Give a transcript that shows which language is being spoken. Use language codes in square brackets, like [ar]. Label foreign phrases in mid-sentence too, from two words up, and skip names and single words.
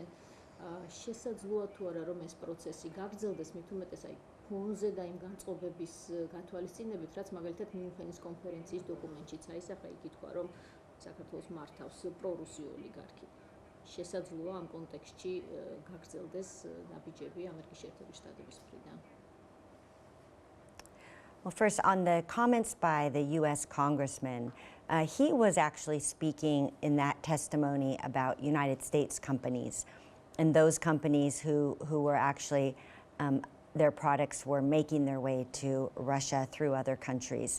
[ka] შესაძლოა თუ არა რომ ეს პროცესი გაგრძელდეს, მით უმეტეს აი ფონზე და იმ განწყობების გათვალისწინებით, რაც მაგალითად მიუნხენის კონფერენციის დოკუმენტშიც აისახა, იქ ითქვა, რომ საქართველოს მართავს პრორუსი ოლიგარქი. შესაძლოა ამ კონტექსტში გაგრძელდეს ნაბიჯები ამერიკის შეერთებული შტატების მხრიდან. [en] Well, first, on the comments by the U.S. Congressman, he was actually speaking in that testimony about United States companies and those companies who were actually, their products were making their way to Russia through other countries.